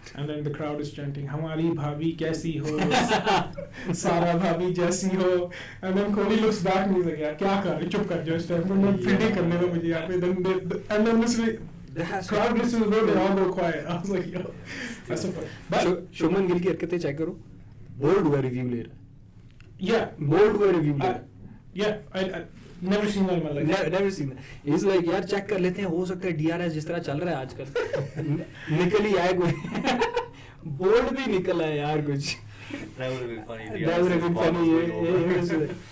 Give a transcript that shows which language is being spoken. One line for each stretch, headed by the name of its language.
English: And then the crowd is chanting,
Hindi: हमारी भाभी कैसी हो, सारा भाभी जैसी हो.
English: And then Kohli looks back and he's like,
Hindi: यार क्या कर रहे, चुप कर जाओ इस टाइम पर, मैं फील्डिंग करने दो मुझे यहाँ पे.
English: And then literally crowd listens to they all go quiet. I was like, yo, that's so funny. But
Hindi: Shubman Gill की हरकतें चेक करो, बोल्ड हुआ रिव्यू ले रहा है.
English: Yeah,
Hindi: बोल्ड हुआ रिव्यू ले रहा है.
English: Yeah, I never seen that in my life. Never seen that. He's like,
Hindi: यार चेक कर लेते हैं, हो सकता है DRS जिस तरह चल रहा है आजकल निकल ही आए कोई, बोल्ड भी निकला है यार कुछ.
English: That would have been funny. That would have been funny.